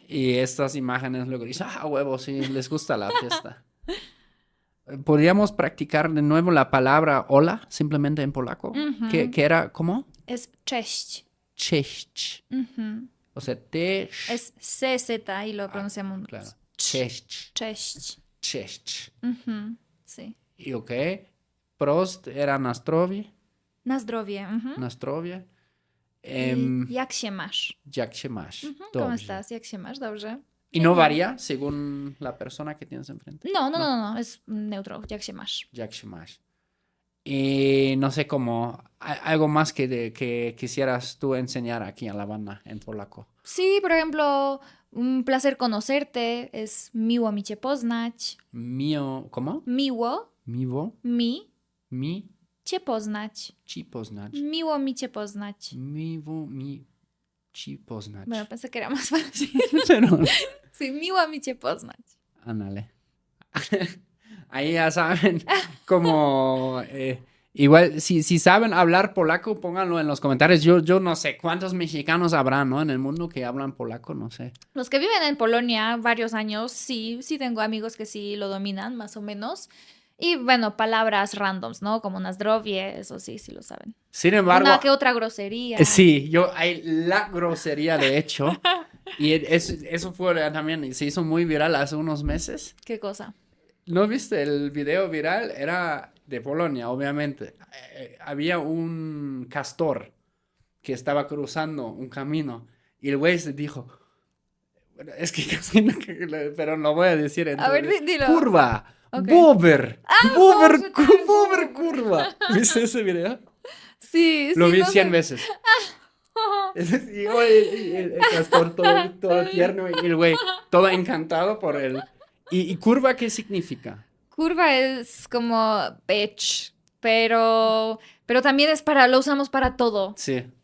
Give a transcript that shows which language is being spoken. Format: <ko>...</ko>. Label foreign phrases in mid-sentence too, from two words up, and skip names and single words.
<es>Y estas imágenes luego dicen, huevo, sí, les gusta la fiesta. ¿Podríamos practicar de nuevo la palabra hola, simplemente en polaco? ¿Qué, Ujú. qué era? ¿Cómo? Es cześć.</es> <pl>Cześć.</pl> <es>Ujú. O sea, te... Es CZ y lo Ah, pronunciamos claro. ch.</es> <pl>Cześć. Cześć. Cześć.</pl> <es>Ujú, sí. Y ok. Prost era Nastrovi.</es> <pl>Na zdrowie. Ujú. Nastrovia. I jak się masz? Jak się masz?</pl> <es>Ujú, ¿cómo</es> <pl>Dobrze. estás? Jak się masz? Dobrze.</pl> <es>Y no Genial. varía según la persona que tienes enfrente. No, no, no, no, es neutro.</es> <pl>Jak się masz? Jak się masz.</pl> <es>Y no sé cómo, algo más que quisieras tú enseñar aquí a la banda en polaco. Sí, por ejemplo, un placer conocerte es</es> <pl>miło mi cię poznać.</pl> <es>Mío, ¿cómo?</es> <pl>Miło Miło, mi, cię poznać. ci poznać. Miło mi cię poznać. Miło mi ci poznać.</pl> <es>Bueno, pensé que era más fácil. Pero, Sí,</es> <pl>miło mi cię poznać.</pl> <es>ándale. Ahí ya saben como... igual, si saben hablar polaco, pónganlo en los comentarios. Yo no sé cuántos mexicanos habrá, ¿no? En el mundo que hablan polaco, no sé. Los que viven en Polonia varios años, sí, sí tengo amigos que sí lo dominan, más o menos. Y bueno, palabras randoms, ¿no?</es> <pl>Como na zdrowie,</pl> <es>eso sí, sí lo saben. Sin embargo, Una que otra grosería. sí, hay la grosería de hecho. Y eso fue también, se hizo muy viral hace unos meses. ¿Qué cosa? ¿No viste el video viral? Era de Polonia, obviamente. Había un castor que estaba cruzando un camino y el güey se dijo, bueno, es que casi no, pero lo voy a decir en A ver, dilo.</es> <pl>curva,</pl> <es>Ok.</es> <pl>bober, bober, bober,</pl> <es>curva. ¿Viste ese video? Sí, Lo sí, vi no 100 sé. veces. Y el castor todo tierno y el güey todo encantado por él. ¿Y curva qué significa? Curva es como bitch, pero también es lo usamos para todo.</es>